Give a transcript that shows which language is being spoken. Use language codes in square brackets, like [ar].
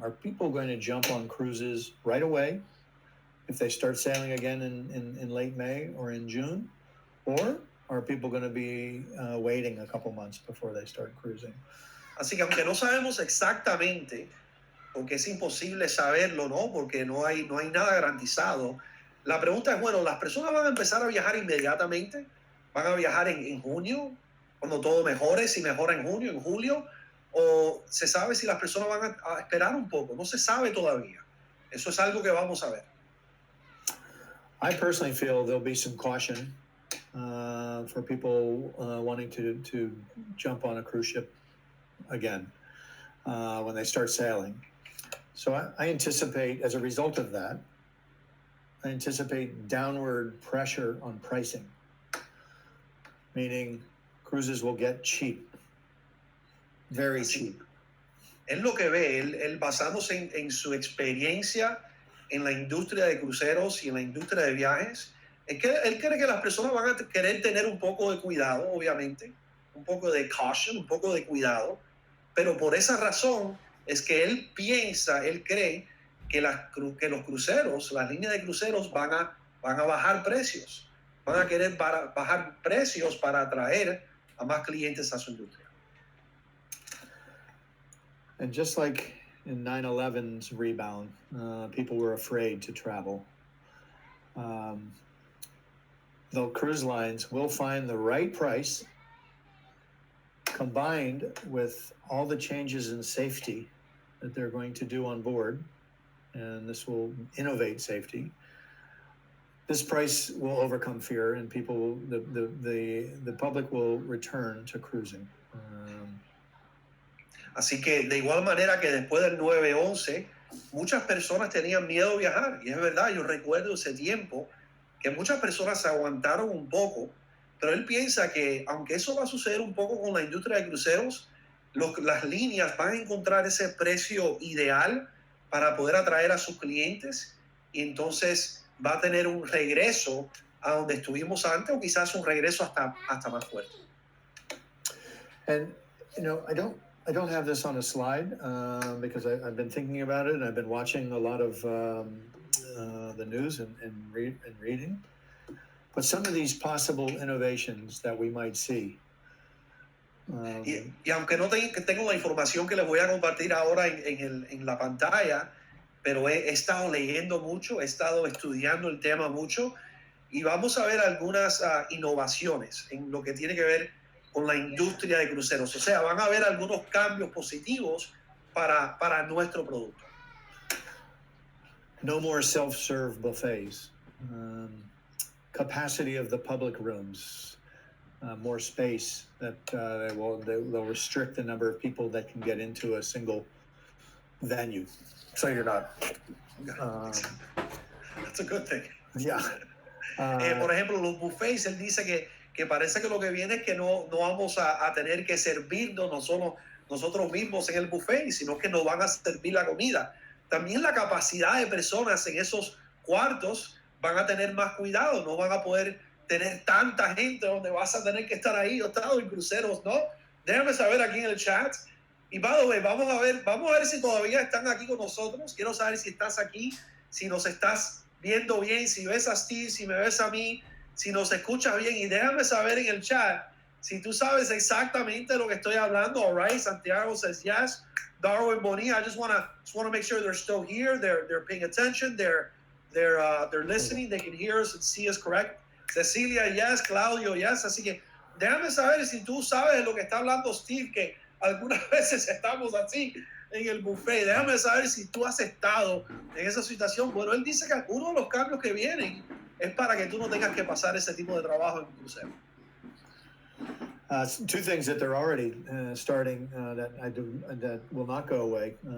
[en] Are people going to jump on cruises right away if they start sailing again in late May or in June? Or are people going to be waiting a couple months before they start cruising? [es] Así que aunque no sabemos exactamente, porque es imposible saberlo, ¿no? Porque no hay nada garantizado. La pregunta es, bueno, ¿las personas van a empezar a viajar inmediatamente? ¿Van a viajar en junio? Cuando todo mejore, si mejora en junio, en julio, o se sabe si las personas van a esperar un poco. No se sabe todavía. Eso es algo que vamos a ver. [en] I personally feel there'll be some caution for people wanting to jump on a cruise ship again when they start sailing. So I anticipate, as a result of that, I anticipate downward pressure on pricing, meaning cruises will get cheap, very cheap. [es] Él lo que ve, él basándose en su experiencia en la industria de cruceros y en la industria de viajes, es que él cree que las personas van a querer tener un poco de cuidado, obviamente, un poco de caution, un poco de cuidado, pero por esa razón es que él cree que los cruceros, las líneas de cruceros van a bajar precios. Van a querer bajar precios para atraer a más clientes a su industria. [en] And just like in 9/11's rebound, people were afraid to travel. Though cruise lines will find the right price combined with all the changes in safety that they're going to do on board, and this will innovate safety. This price will overcome fear, and people, the public will return to cruising. [es] Así que de igual manera que después del 9/11, muchas personas tenían miedo de viajar. Y es verdad, yo recuerdo ese tiempo que muchas personas se aguantaron un poco, pero él piensa que aunque eso va a suceder un poco con la industria de cruceros, las líneas van a encontrar ese precio ideal para poder atraer a sus clientes y entonces va a tener un regreso a donde estuvimos antes o quizás un regreso hasta más fuerte. [en] And, you know, I don't have this on a slide because I've been thinking about it and I've been watching a lot of the news and reading. But some of these possible innovations that we might see. [es] Y aunque no tengo la información que les voy a compartir ahora en la pantalla, pero he estado leyendo mucho, he estado estudiando el tema mucho y vamos a ver algunas innovaciones en lo que tiene que ver con la industria de cruceros. O sea, van a haber algunos cambios positivos para nuestro producto. [en] No more self-serve buffets. Capacity of the public rooms. More space that they'll restrict the number of people that can get into a single venue. So you're not. That's a good thing. Yeah. [es] Por ejemplo, los buffets, él dice que parece que lo que viene es que no vamos a tener que servirnos nosotros mismos en el buffet, sino que nos van a servir la comida. También la capacidad de personas en esos cuartos van a tener más cuidado, no van a poder tener tanta gente donde vas a tener que estar ahí. Yo he estado en cruceros, ¿no? Déjame saber aquí en el chat. Y [en] by the way, [es] vamos a ver si todavía están aquí con nosotros. Quiero saber si estás aquí, si nos estás viendo bien, si ves a Steve, si me ves a mí, si nos escuchas bien. Y déjame saber en el chat si tú sabes exactamente de lo que estoy hablando. [en] All right, Santiago says yes. Darwin Bonilla, I just want to make sure they're still here. They're paying attention. They're listening. They can hear us and see us correct. Cecilia, yes. Claudio, yes. [es] Así que déjame saber si tú sabes de lo que está hablando Steve, que algunas veces estamos así en el buffet. Déjame saber si tú has estado en esa situación. Bueno, él dice que uno de los cambios que vienen es para que tú no tengas que pasar ese tipo de trabajo en un crucero. [en] Two things that they're already starting that will not go away.